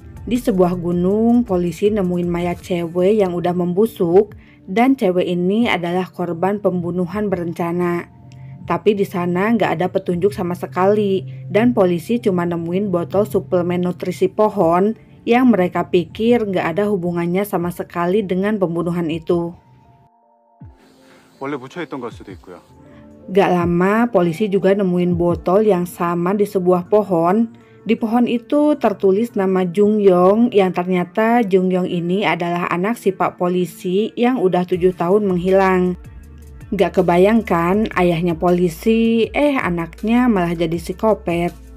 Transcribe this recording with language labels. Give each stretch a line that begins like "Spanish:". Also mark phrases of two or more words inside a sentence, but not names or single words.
Indonesian: Di sebuah gunung, polisi nemuin mayat cewek yang udah membusuk dan cewek ini adalah korban pembunuhan berencana. Tapi di sana nggak ada petunjuk sama sekali dan polisi cuma nemuin botol suplemen nutrisi pohon yang mereka pikir nggak ada hubungannya sama sekali dengan pembunuhan itu.
Korean: 원래 묻혀있던 걸 수도 있고요.
Indonesian: Gak lama polisi juga nemuin botol yang sama di sebuah pohon. Di pohon itu tertulis nama Jungyong yang ternyata Jungyong ini adalah anak si pak polisi yang udah 7 tahun menghilang. Gak kebayangkan ayahnya polisi, anaknya malah jadi psikopat.